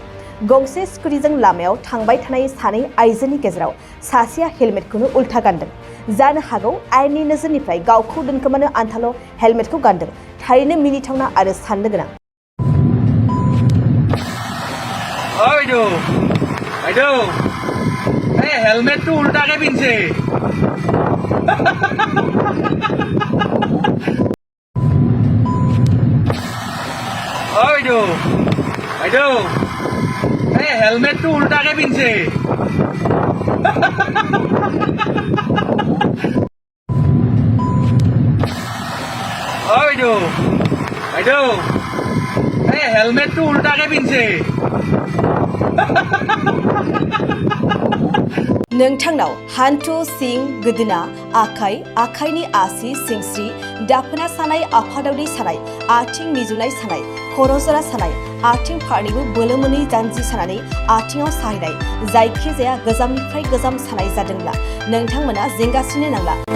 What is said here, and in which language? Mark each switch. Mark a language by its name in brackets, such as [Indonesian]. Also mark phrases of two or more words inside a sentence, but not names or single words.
[Bodo] गंसे स्कुटिजों लामायाव थांबाय थानाय सानै आइजोनि गेजेराव सासेया हेलमेटखौनो उल्था गानदों। जानो हागौ आयेननि नोजोरनिफ्राय गावखौ दोनखोमानो आन्थाल' हेलमेटखौ गानदों। थारैनो मिनिथावना आरो साननो गोनां। [Assamese] हेलमेटটো উল্টাকে পিনছে। হেলমেটটো উল্টাকে পিনছে। হেলমেটটো উল্টাকে পিনছে। [Bodo] नोंथांनाव हान्थु, सिं, गोदोना, आखाइ, आखाइनि आसि, सिंस्रि, दाफोना सानाय, आफादावदै सानाय, आथिं मिजुनाय सानाय, खर' जरा सानाय, आथिं फारनैबो बोलो मोनै जानजि सानानै आथिङाव साहैनाय, जायखिजाया गोजामनिफ्राय गोजाम सानाय जादोंब्ला नोंथांमोना जिंगासिनो नांला।